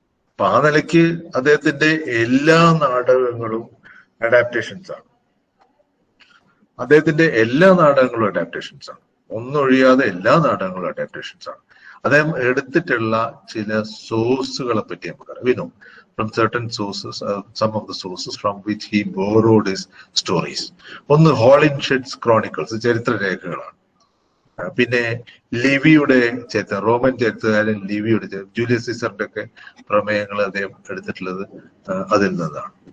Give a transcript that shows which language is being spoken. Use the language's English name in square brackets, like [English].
[Malayalam] അപ്പൊ ആ നിലയ്ക്ക് അദ്ദേഹത്തിന്റെ എല്ലാ നാടകങ്ങളും അഡാപ്റ്റേഷൻസ് ആണ്. അദ്ദേഹത്തിന്റെ എല്ലാ നാടകങ്ങളും അഡാപ്റ്റേഷൻസ് ആണ്. ഒന്നൊഴിയാതെ എല്ലാ നാടകങ്ങളും അഡാപ്റ്റേഷൻസ് ആണ്. അദ്ദേഹം എടുത്തിട്ടുള്ള ചില സോഴ്സുകളെ പറ്റി നമുക്കറിയാം. [English] We know from certain sources, some of the sources from which he borrowed his stories. [Malayalam] ഒന്ന് ഹോളിൻഷെഡ്സ് ക്രോണിക്കിൾസ്, ചരിത്രരേഖകളാണ്. പിന്നെ ലിവിയുടെ ചരിത്രം, റോമൻ ചരിത്രകാരൻ ലിവിയുടെ, ജൂലിയസ് സീസറിന്റെ ഒക്കെ പ്രമേയങ്ങൾ അദ്ദേഹം എടുത്തിട്ടുള്ളത് അതിൽ നിന്നാണ്.